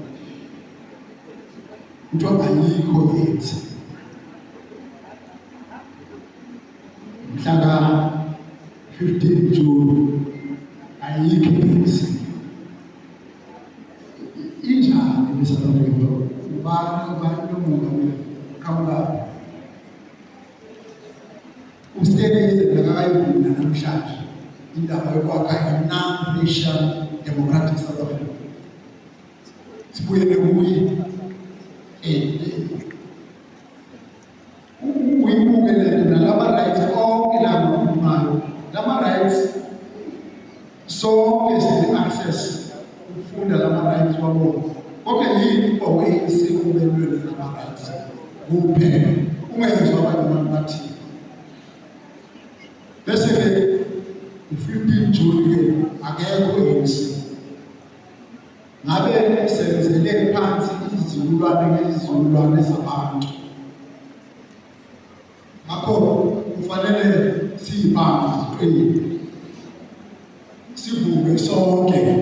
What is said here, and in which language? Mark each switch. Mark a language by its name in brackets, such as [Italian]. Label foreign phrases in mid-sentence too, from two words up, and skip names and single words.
[Zulu] kuthiwa ayikho yethu mhla 15 June ayikho yethu injani eSouth Africa ubani nomongameli kawula uStebeze nakayivuna namhlanje indaba yokwakha i- [English] non-racial democratic South Africa. [Zulu] Sibuyele kuye uyibuke lento nalama rights onke la kukhulumayo lama rights sonke sine-access ukufunda lama rights wabona konke yini kwa-ANC kubelwele lama rights kuphela ungezwa abanye abantu bathini bese-ke u-15 June-ke akekho ANC ngabe senzele phansi izizukulwane zabantu ngakho kufanele siyibambe siqine sivuke sonke